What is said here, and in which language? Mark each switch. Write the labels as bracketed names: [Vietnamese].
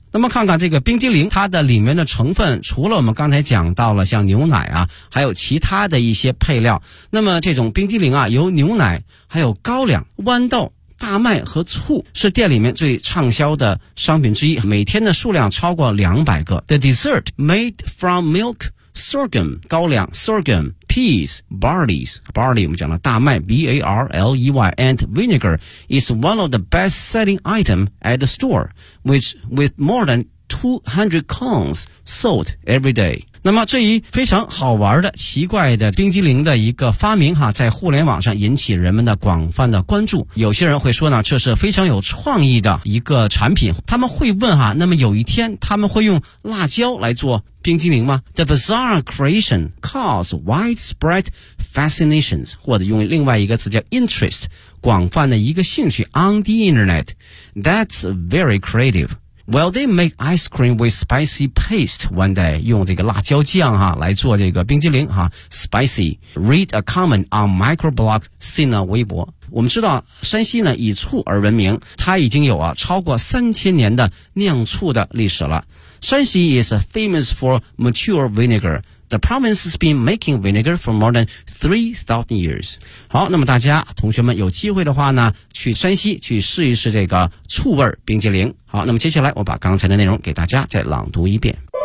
[Chinese] 那么看看这个冰激凌它的里面的成分，除了我们刚才讲到了像牛奶啊还有其他的一些配料，那么这种冰激凌啊有牛奶还有高粱豌豆大麦和醋是店里面最畅销的商品之一，每天的数量超过200个。 [English] The dessert made from milk, sorghum, 高粱 sorghum, peas, barley [Chinese] 我们讲了大麦 [English] barley, and vinegar is one of the best selling items at the store, which with more than 200 cones sold every day. [Chinese] 那么这一非常好玩的奇怪的冰激凌的一个发明哈，在互联网上引起人们的广泛的关注。有些人会说呢，这是非常有创意的一个产品。他们会问哈，那么有一天他们会用辣椒来做冰激凌吗？ [English] The bizarre creation caused widespread fascinations, [Chinese] 或者用另外一个词叫 [English] interest, [Chinese] 广泛的一个兴趣 [English] on the internet. That's very creative. Well, they make ice cream with spicy paste one day, [Chinese] 用这个辣椒酱哈来做这个冰激凌哈 [English] ,spicy. Read a comment on microblog Sina Weibo. [Chinese] 我们知道山西呢以醋而闻名，它已经有啊超过3000年的酿醋的历史了。 [English] 山西 is famous for mature vinegar. The province has been making vinegar for more than 3,000 years. [Chinese] 好，那么大家同学们有机会的话呢，去山西去试一试这个醋味冰激凌。好，那么接下来我把刚才的内容给大家再朗读一遍。